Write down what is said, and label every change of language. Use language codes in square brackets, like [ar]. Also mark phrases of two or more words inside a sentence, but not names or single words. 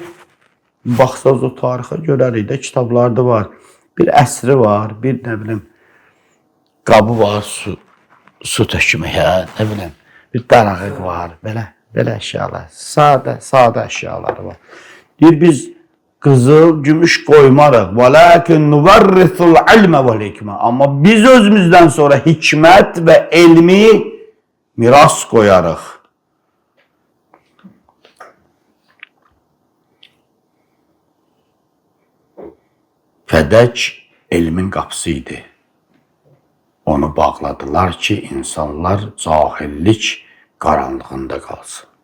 [az] Baxsaz o tarixə görərik də, kitablarda var. Bir əsri var, bir nə bilim, qabı var, su tökməyə, nə bilim, bir darağıq var, belə əşyalar, sadə əşyalar var. Deyir, biz qızıl, gümüş qoymarıq. [ar] وَلَكِنْ نُوَرِّثُ الْعِلْمَ وَالْحِكْمَةِ. [az] Amma biz özümüzdən sonra hikmət və elmi miras qoyarıq. Fədəc elmin qapısı idi. Onu bağladılar ki, insanlar cahillik qaranlığında qalsın.